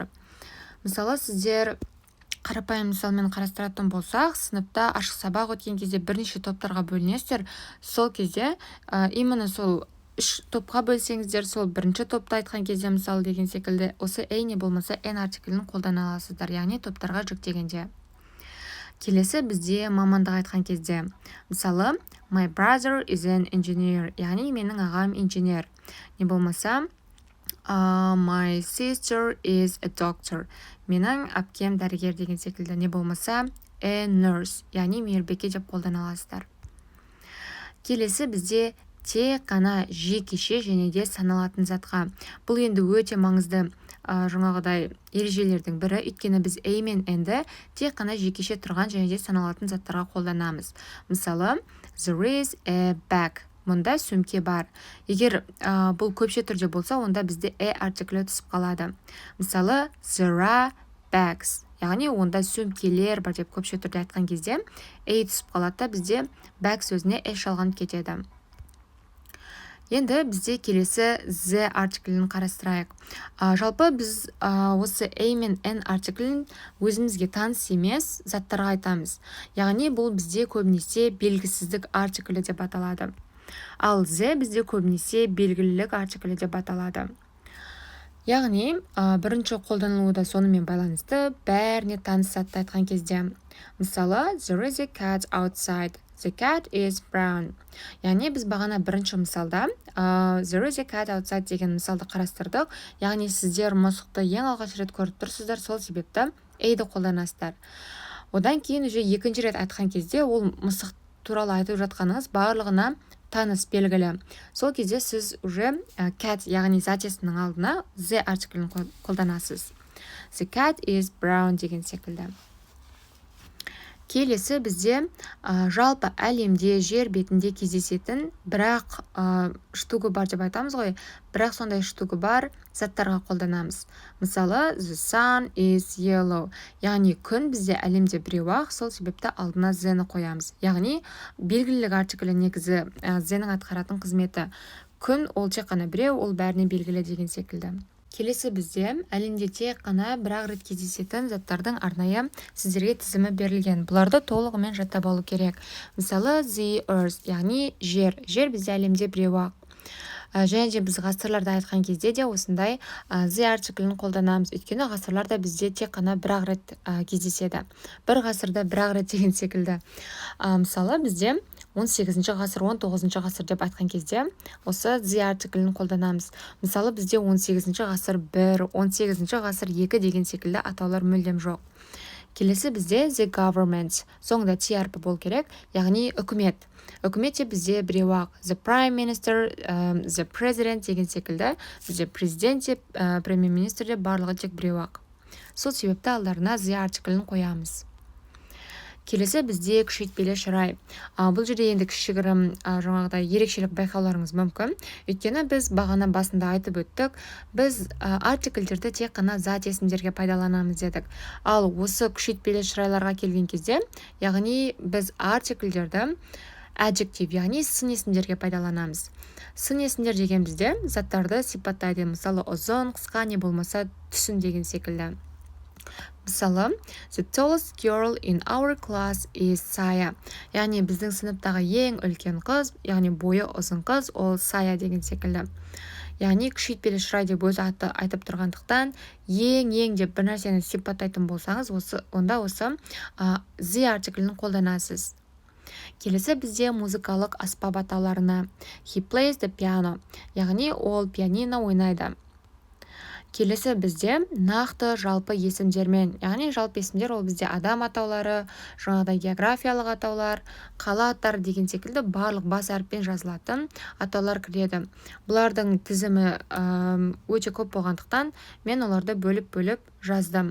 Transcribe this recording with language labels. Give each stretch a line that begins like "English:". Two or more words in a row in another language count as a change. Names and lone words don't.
Kazakh: Мысалы, сіздер қарапайым мысалмен қарастыратын болсақ, сыныпта ашық сабақ өткен кезде бірнеше топтарға бөлінесіздер. Сол кезде именно сол 3 топқа бөлсеңіздер, сол бірінші топта айтқан кезде мысалы деген секілді осы a не болмаса n артиклін қолдана аласыздар, яғни топтарға жіктегенде. Келесі бізде мамандық айтқан кезде. Мысалы,
English: my brother is an engineer,
Kazakh: яғни менің ағам инженер. Не болмаса,
English: my sister is a doctor,
Kazakh: менің әпкем дәрігер деген секілді. Не болмаса,
English: a nurse,
Kazakh: яғни мейірбике деп қолдана аласыздар. Келесі бізде тек қана жекеше және де саналатын затқа. Бұл енді өте маңызды жаңағыдай ережелердің бірі, өйткені біз a мен n-ді тек қана жекеше тұрған және де саналатын заттарға қолданамыз. Мысалы,
English: there is a bag.
Kazakh: Мұнда сөмке бар. Егер бұл көпше түрде болса, онда бізде a артиклі түсіп қалады. Мысалы,
English: there are bags.
Kazakh: Яғни онда сөмкелер бар деп көпше түрде айтқан кезде a түсіп қалады, бізде bag сөзіне a шалғанып кетеді. Енді бізде келесі the артиклін қарастырайық. Жалпы біз осы a мен n артиклін өзімізге таныс емес заттарға айтамыз. Яғни бұл бізде көбінесе белгісіздік артиклі деп аталады. Ал the бізде көбінесе белгілілік артиклі деп аталады. Яғни бірінші қолданылуы да сонымен байланысты бәріне таныс затты айтқан кезде. Мысалы,
English: there is a cat outside. The cat is brown.
Kazakh: Яғни біз бағана бірінші мысалда
English: there is a cat outside
Kazakh: деген мысалды қарастырдық. Яғни сіздер мысықты ең алғаш рет көріп тұрсыздар, сол себепті a-ді қолданасыздар. Одан кейін уже екінші рет айтқан кезде ол мысық туралы айтып жатқаныңыз барлығына таныс белгілі. Сол кезде сіз уже cat яғни затесінің алдына the артиклін қолданасыз.
English: The cat is brown
Kazakh: деген секілді. Келесі бізде жалпы әлемде жер бетінде кездесетін бірақ штугы бар деп айтамыз ғой. Бірақ сондай штугы бар заттарға қолданамыз. Мысалы,
English: the sun is yellow.
Kazakh: Яғни күн бізде әлемде біреу-ақ, сол себепті алдына the-ні қоямыз. Яғни белгілілік артиклі негізі the-нің атқаратын қызметі. Күн ол тек қана біреу, ол бәріне белгілі деген секілді. Келесі бізде әлемде тек қана бір-ақ рет кездесетін заттардың арнайы сіздерге тізімі берілген. Бұларды толығымен жаттап алу керек. Мысалы,
English: the earth,
Kazakh: яғни жер. Жер бізде әлемде біреу-ақ. Және де біз ғасырларда айтқан кезде де осындай the артиклін қолданамыз. Өйткені ғасырларда бізде тек қана бір-ақ рет кездеседі. Бір ғасырда бір-ақ рет деген секілді. Мысалы, бізде 18-ші ғасыр, 19-ші ғасыр деп айтқан кезде осы the артиклін қолданамыз. Мысалы, бізде 18-ші ғасыр 1, 18-ші ғасыр 2 деген секілді атаулар мүлдем жоқ. Келесі бізде
English: the government.
Kazakh: Соңында t әрпі болу керек, яғни үкімет. Үкіметте бізде біреу-ақ
English: the prime minister, the president
Kazakh: деген секілді. Бізде президент деп, премьер-министр деп барлығы тек біреу-ақ. Сол себепті алдарына the артиклін қоямыз. Келесі бізде күшейтпелі шырай. Бұл жерде енді кішігірім жаңағыдай ерекшелік байқауларыңыз мүмкін. Өйткені біз бағана басында айтып өттік, біз артикльдерді тек қана зат есімдерге пайдаланамыз дедік. Ал осы күшейтпелі шырайларға келген кезде, яғни біз артикльдерді adjective, яғни сын есімдерге пайдаланамыз. Сын есімдер деген бізде заттарды сипаттайды. Мысалы, ұзын, қысқа, не болмаса түсін деген секілді. Мысалы,
English: the tallest girl in our class is Saya.
Kazakh: Яғни біздің сыныптағы ең үлкен қыз, яғни бойы ұзын қыз, ол Saya деген секілді. Яғни күшейтпелі шырай деп өзі айтып тұрғандықтан, ең деп бір нәрсені сипаттайтын болсаңыз, онда осы the артиклін қолданасыз. Келесі бізде музыкалық аспап атауларына.
English: He plays the piano.
Kazakh: Яғни ол пианино ойнайды. Келесі бізде нақты жалпы есімдермен, яғни жалпы есімдер ол бізде адам атаулары, жаңағыдай географиялық атаулар, қала аттары деген секілді барлық бас әріппен жазылатын атаулар кіреді. Бұлардың тізімі өте көп болғандықтан мен оларды бөліп жаздым.